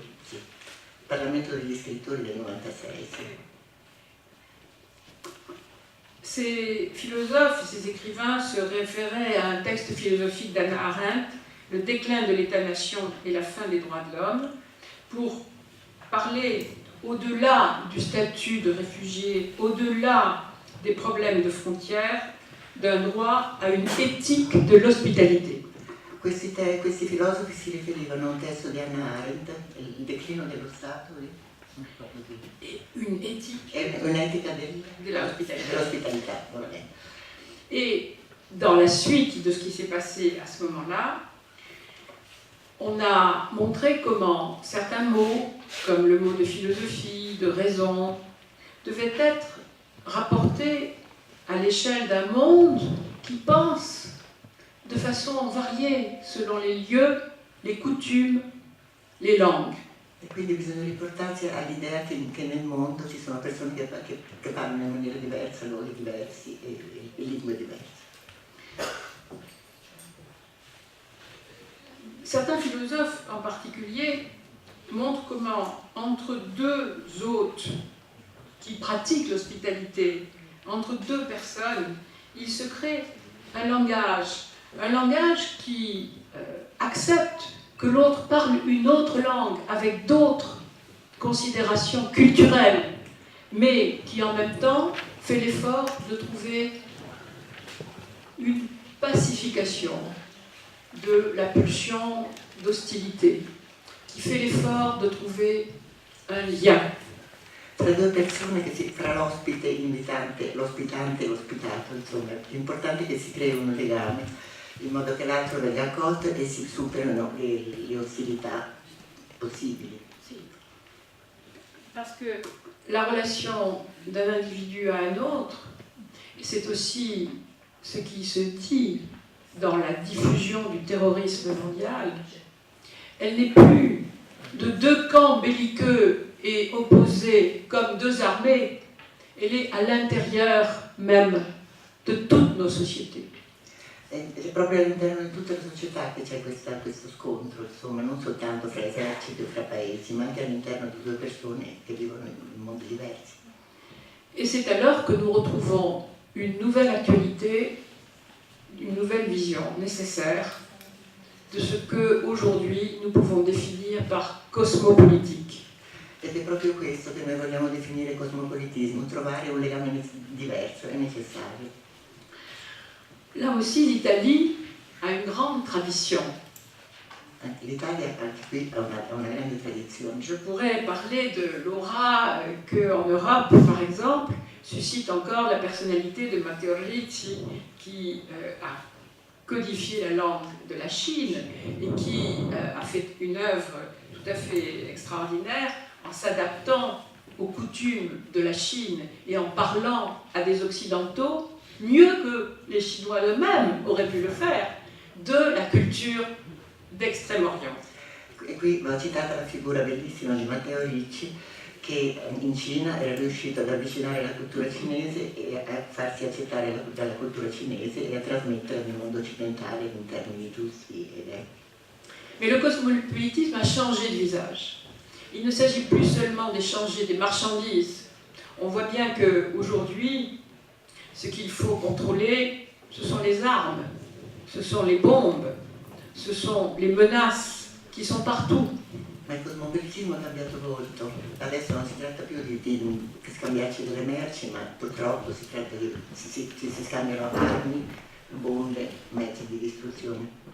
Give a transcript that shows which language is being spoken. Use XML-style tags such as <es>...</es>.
<it>Il Parlamento degli scrittori del 96, sì.</it> <fr>Ces philosophes, ces écrivains se référaient à un texte philosophique d'Hannah Arendt, Le déclin de l'État-nation et la fin des droits de l'homme, pour parler au-delà du statut de réfugié, au-delà des problèmes de frontières, d'un droit à une éthique de l'hospitalité.</fr> <it>Questi filosofi si riferivano a un testo di Hannah Arendt, Il declino dello Stato,</it> <fr>Et une éthique</fr> <it>e un'etica</it> <fr>de l'hospitalité.</fr> <it>dell'ospitalità. Vabbè.</it> <fr>Et dans la suite de ce qui s'est passé à ce moment-là, on a montré comment certains mots, comme le mot de philosophie, de raison, devaient être rapportés à l'échelle d'un monde qui pense de façon variée selon les lieux, les coutumes, les langues.</fr> <it>E quindi bisogna riportarsi all'idea che nel mondo ci sono persone che parlano in maniera diversa, luoghi diversi e lingue diverse.</it> <fr>Certains philosophes en particulier montrent comment, entre deux hôtes qui pratiquent l'hospitalité, entre deux personnes, il se crée un langage qui accepte que l'autre parle une autre langue avec d'autres considérations culturelles, mais qui en même temps fait l'effort de trouver une pacification de la pulsion d'hostilité, qui fait l'effort de trouver un lien.</fr> <it>Tra due persone fra l'ospite e l'ospitante e l'ospitato, insomma, l'importante è che si crei un legame, in modo che l'altro venga accolto e si superino le ostilità possibili. Si.</it> <fr>Parce que la relation d'un individu à un autre, c'est aussi ce qui se dit dans la diffusion du terrorisme mondial. Elle n'est plus de deux camps belliqueux et opposés comme deux armées, elle est à l'intérieur même de toutes nos sociétés.</fr> <it>È proprio all'interno di tutta la società che c'è questo scontro, insomma, non soltanto fra eserciti o fra paesi, ma anche all'interno di due persone che vivono in mondi diversi.</it> <fr>Et c'est alors que nous retrouvons une nouvelle actualité, une nouvelle vision nécessaire de ce que aujourd'hui nous pouvons définir par cosmopolitique.</fr> <it>Ed è proprio questo che noi vogliamo definire cosmopolitismo, trovare un legame diverso, è necessario.</it> <fr>Là aussi, l'Italie a une grande tradition.</fr> <it>L'Italia anche qui ha una grande tradizione.</it> <fr>Je pourrais parler de l'aura qu'en Europe, par exemple, suscite encore la personnalité de Matteo Ricci, qui a codifié la langue de la Chine et qui a fait une œuvre tout à fait extraordinaire en s'adaptant aux coutumes de la Chine et en parlant à des Occidentaux, mieux que les Chinois eux-mêmes auraient pu le faire, de la culture d'Extrême-Orient.</fr> <it>E qui va citata la figura bellissima di Matteo Ricci, che in Cina era riuscito ad avvicinare la cultura cinese e a farsi accettare dalla cultura cinese e a trasmetterla nel mondo occidentale in termini giusti ed è.</it> <fr>Mais le cosmopolitisme a changé de visage. Il ne s'agit plus seulement d'échanger des marchandises. On voit bien qu'aujourd'hui, ce qu'il faut contrôler, ce sont les armes, ce sont les bombes, ce sont les menaces qui sont partout.</fr> <it>Ma il cosmopolitismo ha cambiato volto. Adesso non si tratta più di scambiarci delle merci, ma purtroppo si tratta di si scambiano armi, bombe, mezzi di distruzione.</it>